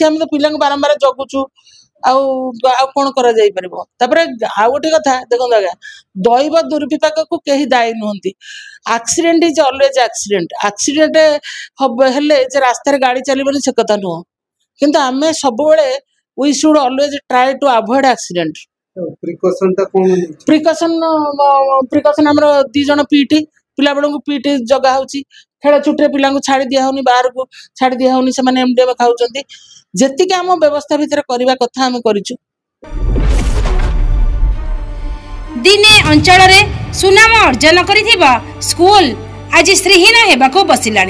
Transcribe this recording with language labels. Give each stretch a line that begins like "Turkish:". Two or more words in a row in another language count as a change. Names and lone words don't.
Odia: ଆମେ ତ ପିଲାଙ୍କୁ ବାରମ୍ବାର ଜଗୁଛୁ, ଆଉ କଣ କରାଯାଇପାରିବ? ତାପରେ ଆଉ ଗୋଟେ କଥା ଦେଖନ୍ତୁ ଆଜ୍ଞା, ଦୈବ ଦୁର୍ବିପାକକୁ କେହି ଦାୟୀ ନୁହନ୍ତି।
English: accident is always accident.
Odia: ଆକ୍ସିଡେଣ୍ଟ ହେଲେ ଯେ ରାସ୍ତାରେ ଗାଡି ଚାଲିବନି ସେ କଥା ନୁହଁ, କିନ୍ତୁ ଆମେ ସବୁବେଳେ
English: we should always try to avoid accident.
Odia: ପ୍ରିକସନ ଆମର 2 ଜଣ ପିଟି, ପିଲାବେଳଙ୍କୁ ପିଟି ଜଗା ହଉଛି, ଖେଳ ଛୁଟିରେ ପିଲାଙ୍କୁ ଛାଡି ଦିଆ ହଉନି, ବାହାରକୁ ଛାଡି ଦିଆ ହଉନି, ସେମାନେ MDM ଖାଉଛନ୍ତି। ଯେତିକି ଆମ ବ୍ୟବସ୍ଥା ଭିତରେ କରିବା କଥା ଆମେ କରିଛୁ। ଦିନେ ଅଞ୍ଚଳରେ ସୁନାମ ଅର୍ଜନ କରିଥିବା ସ୍କୁଲ ଆଜି ଶ୍ରୀହୀନ ହେବାକୁ ବସିଲାଣି।